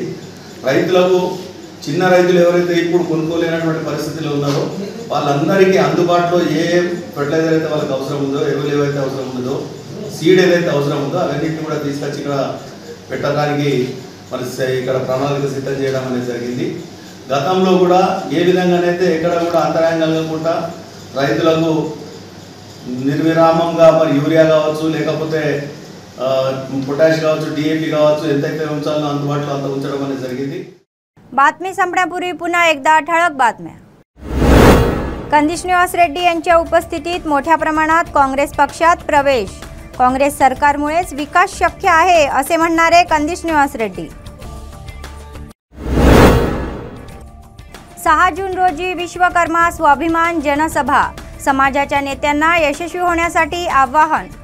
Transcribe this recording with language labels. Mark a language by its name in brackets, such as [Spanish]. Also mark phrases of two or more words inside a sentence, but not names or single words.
[Telugu] రైతులకు చిన్న రైతులు ఎవరైతే ఇప్పుడు కొనుక్కోలేనటువంటి పరిస్థితుల్లో ఉన్నారో వాళ్ళందరికీ అందుబాటులో ఏ ఫర్టిలైజర్ అయితే వాళ్ళకి అవసరం ఉందో ఎరువులు ఏవైతే అవసరం ఉందో సీడ్ ఏదైతే అవసరం ఉందో అవన్నిటిని కూడా తీసుకొచ్చి ఇక్కడ పెట్టడానికి మరి ఇక్కడ ప్రణాళిక సిద్ధం చేయడం అనేది జరిగింది। గతంలో కూడా ఏ విధంగానైతే ఎక్కడ కూడా అంతరాయం కలగకుండా రైతులకు నిర్విరామంగా మరి యూరియా కావచ్చు లేకపోతే పొటాష్ కావచ్చు డిఏపి కావచ్చు ఎంతైతే ఉంచాలో అందుబాటులో అంత ఉంచడం అనేది జరిగింది। [Marathi] बातमी संपण्यापूर्वी पुन्हा एकदा ठळक बातम्या। कंदिश निवास रेड्डी यांच्या उपस्थितीत मोठ्या प्रमाणात काँग्रेस पक्षात प्रवेश। काँग्रेस सरकारमुळेच विकास शक्य आहे असे म्हणणारे कंदिश निवास रेड्डी। 6 जून रोजी विश्वकर्मा स्वाभिमान जनसभा, समाजाच्या नेत्यांना यशस्वी होण्यासाठी आवाहन।